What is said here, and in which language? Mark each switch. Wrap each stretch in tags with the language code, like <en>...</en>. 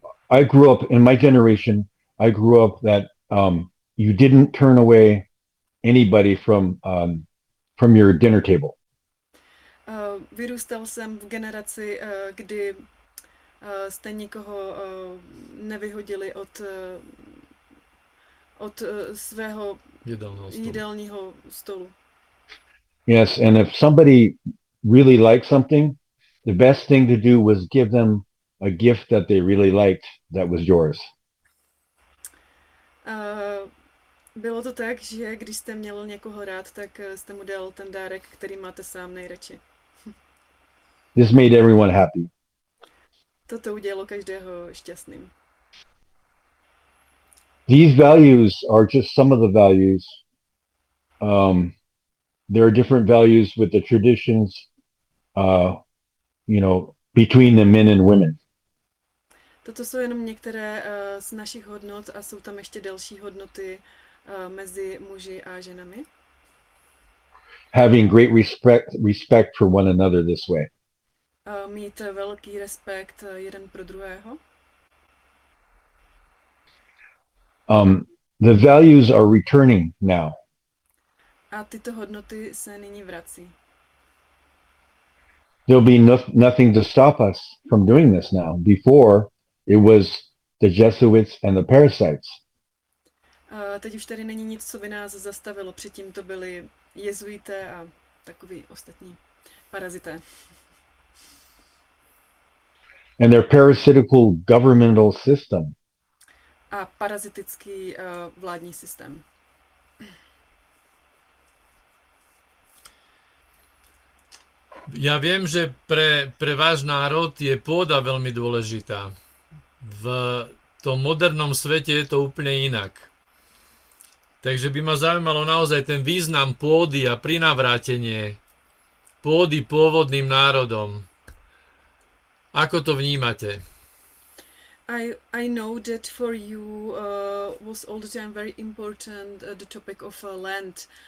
<en>I grew up in my generation, I grew up that you didn't turn away anybody from your dinner table.</en> <cs>Vyrůstal jsem v generaci, kdy jste nikoho nevyhodili od svého jídelního stolu.</cs> <en>Yes, and if somebody really liked something, the best thing to do was give them a gift that they really liked that was yours.</en> <cs>Bylo to tak, že když jste měl někoho rád, tak jste mu dal ten dárek, který máte sám nejradši.</cs> <en>This made everyone happy.</en> <cs>Toto udělalo každého šťastným.</cs> <en>These values are just some of the values. There are different values with the traditions, you know, between the men and women.</en> <cs>Toto jsou jenom některé z našich hodnot a jsou tam ještě další hodnoty mezi muži a ženami.</cs> <en>Having great respect for one another this way.</en> <cs>Mít velký respekt jeden pro druhého.</cs> <en>The values are returning now.</en> <cs>A tyto hodnoty se nyní vrací.</cs> <en>There'll be nothing to stop us from doing this now. Before, it was the Jesuits and the parasites.</en> <cs>Teď už tady není nic, co by nás zastavilo. Předtím to byli jezuité a takový ostatní parazité.</cs> <en>And their parasitical governmental system.</en> <cs>A parazitický vládní systém.</cs> <sk>Ja viem, že pre váš národ je pôda veľmi dôležitá. V tom modernom svete je to úplne inak. Takže by ma zaujímalo naozaj ten význam pôdy a prinavrátenie pôdy pôvodným národom. Ako to vnímate?</sk> <en>I know that for you was all the time very important the topic of land.</en>